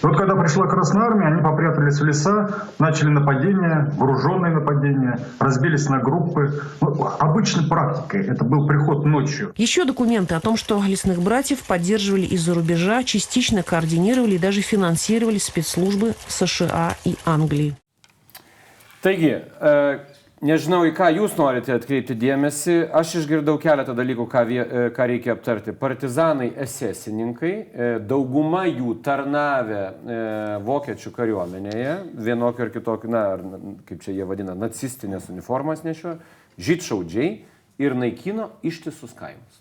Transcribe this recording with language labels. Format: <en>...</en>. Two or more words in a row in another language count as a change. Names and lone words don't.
<ru>Вот когда пришла Красная Армия, они попрятались в леса, начали нападения, вооруженные нападения, разбились на группы. Обычной практикой это был приход ночью. Еще документы о том, что лесных братьев поддерживали из-за рубежа, частично координировали и даже финансировали спецслужбы США и Англии.</ru> <lt>Taigi, nežinau, į ką jūs norite atkreipti dėmesį, aš išgirdau keletą dalykų, ką reikia aptarti. Partizanai esesininkai, dauguma jų tarnavę vokiečių kariuomenėje, vienokio ir kitokio, na, kaip čia jie vadina, nacistinės uniformas nešio, žydšaudžiai ir naikino ištisus kaimus.</lt>